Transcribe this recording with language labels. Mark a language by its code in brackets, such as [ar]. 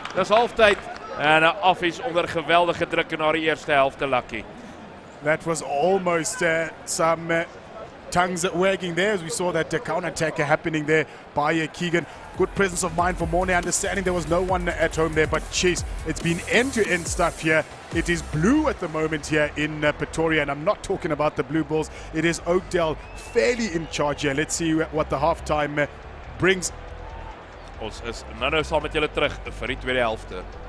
[af] Dis halftyd en Affies onder geweldige druk in haar eerste helfte, Lucky. [en] That was almost some tongues wagging there as we saw that counter-attack happening there by Keegan. Good presence of mind for Morne, understanding there was no one at home there, but jeez, it's been end-to-end stuff here. It is blue at the moment here in Pretoria, and I'm not talking about the Blue Bulls. It is Oakdale fairly in charge here. Let's see what the halftime brings. [af] Ons is nou saam met julle terug vir die tweede helfte.